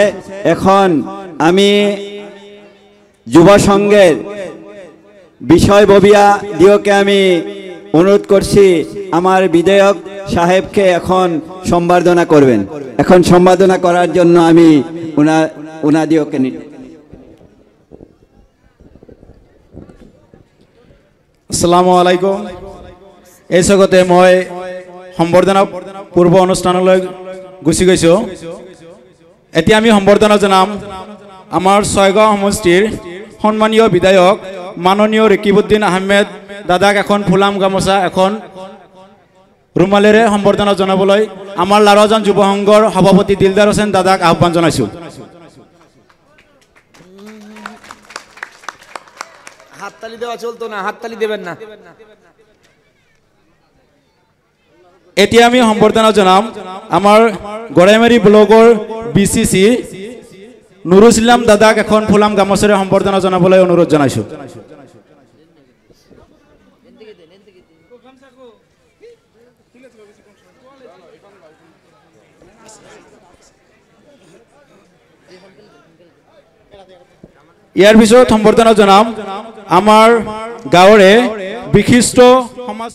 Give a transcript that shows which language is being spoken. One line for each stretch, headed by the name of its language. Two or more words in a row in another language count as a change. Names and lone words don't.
Bangla: এখন আমি যুব সংঘের বিষয়ববিয়া দিওকে আমি অনুরোধ করছি আমার বিধায়ক সাহেবকে এখন সম্বর্ধনা করবেন। এখন সম্বর্ধনা করার জন্য আমি উনাদিওকে
Arabic: السلام عليكم.
Assamese: এই জগতে মই সম্বৰ্ধনা পূৰ্ব অনুষ্ঠানলৈ গুচি গৈছোঁ। এতিয়া আমি সম্বৰ্ধনা জনাম আমাৰ ছয়গাঁও সমষ্টিৰ সন্মানীয় বিধায়ক মাননীয় ৰেকিবুদ্দিন আহমেদ দাদাক এখন ফুলাম গামোচা এখন ৰুমালেৰে সম্বৰ্ধনা জনাবলৈ আমাৰ লাৰজান যুৱ সংঘৰ সভাপতি দিলদাৰ হোসেন দাদাক আহ্বান জনাইছোঁ।
Bangla: হাততালি দেওয়া চলতো না, হাততালি দেবেন না।
Assamese: এতিয়া আমি সম্বৰ্ধনা জনাম আমাৰ গড়াইমাৰী ব্লকৰ বিচিচি নুৰুল ইছলাম দাদাক এখন ফুলাম গামোচাৰে সম্বৰ্ধনা জনাবলৈ অনুৰোধ জনাইছোঁ। ইয়াৰ পিছত সম্বৰ্ধনা জনাম আমাৰ গাঁৱৰে বিশিষ্ট সমাজ